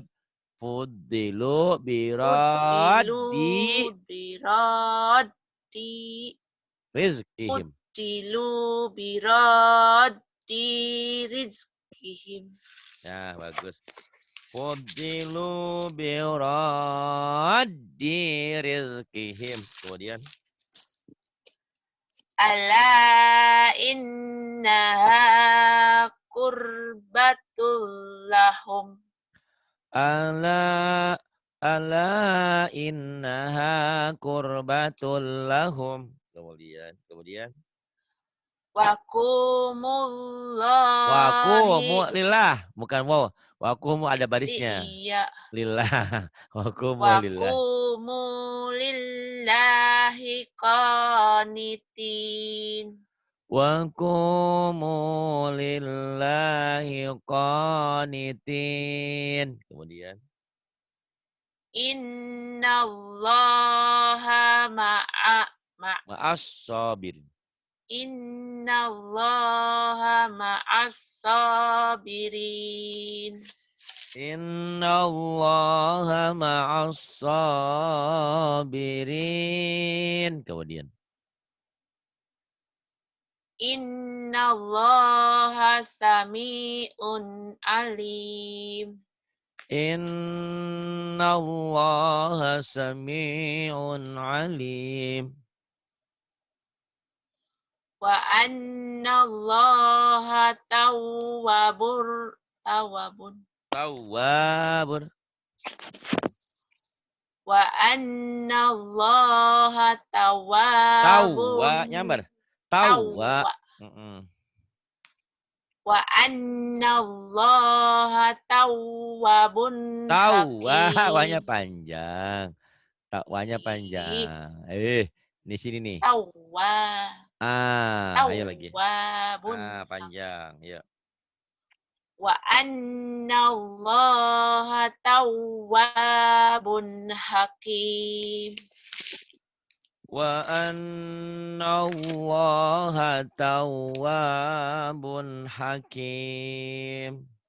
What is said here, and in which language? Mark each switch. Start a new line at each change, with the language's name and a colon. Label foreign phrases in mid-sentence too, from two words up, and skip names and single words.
Arabic: فضلوا برد رزقهم. فضلوا برد رزقهم.
Indonesian: Ya, bagus.
Arabic: فضلوا برد رزقهم.
Indonesian: Kemudian
Arabic: ألا إنها قربة لهم. ألا إنها قربة لهم.
Indonesian: Kemudian
Arabic: وقوموا لله,
Indonesian: bukan wow. Waqumu ada barisnya. Iya.
Arabic: لله. وقوموا لله. وقوموا لله قانتين. وقوموا لله قانتين.
Indonesian: Kemudian
Arabic: Innallaha مع الصابرين. إن الله مع الصابرين. إن الله مع الصابرين.
Indonesian: Kemudian
Arabic: إن الله سميع عليم. إن الله سميع عليم. وأن الله تواب. وأن الله تواب. Nyamber. Tawwa. وأن الله تواب.
Indonesian: Wanya panjang. Takwanya panjang. Di sini nih.
Arabic: Tawwa.
Indonesian: Ayo lagi.
Arabic: Tawwabun.
Indonesian: Panjang. Yuk.
Arabic: وأن الله تواب حكيم. وأن الله تواب حكيم.